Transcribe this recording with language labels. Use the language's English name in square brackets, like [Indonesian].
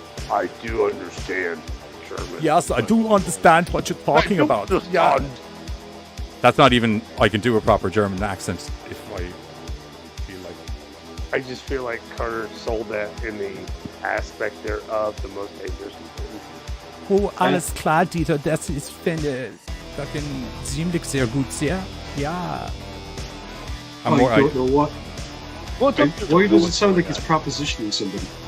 [English] I do understand, German. Yes, I do understand what you're talking about. Yeah. That's not even... I can do a proper German accent if I... I just feel like Carter sold that in the aspect there of The Most Dangerous. [German] Oh, alles klar, Dieter, das ist fucking ziemlich sehr gut, sehr. Ja. [English] I don't know what. Why does it sound like he's propositioning somebody?